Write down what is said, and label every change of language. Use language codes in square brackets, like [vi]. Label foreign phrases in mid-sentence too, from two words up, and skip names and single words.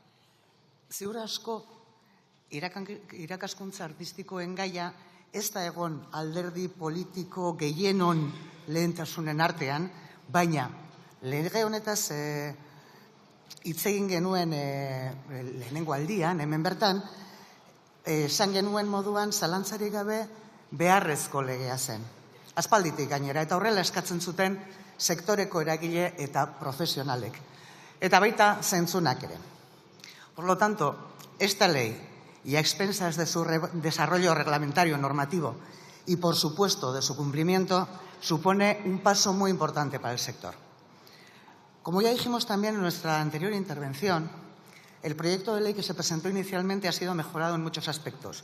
[eu] Ziur asko, irakaskuntza artistikoen gaia ez da egon alderdi politiko gehienon lehentasunen artean, baina lege honetaz hitz egin genuen lehenengo aldian, hemen bertan, esan genuen moduan zalantzarik gabe beharrezko legea zen. Aspalditik gainera, eta horrela eskatzen zuten sektoreko eragile eta profesionalek. Eta baita zentzunak ere. [es] Por lo tanto, esta ley, y a expensas de su desarrollo reglamentario normativo y, por supuesto, de su cumplimiento, supone un paso muy importante para el sector. Como ya dijimos también en nuestra anterior intervención, el proyecto de ley que se presentó inicialmente ha sido mejorado en muchos aspectos.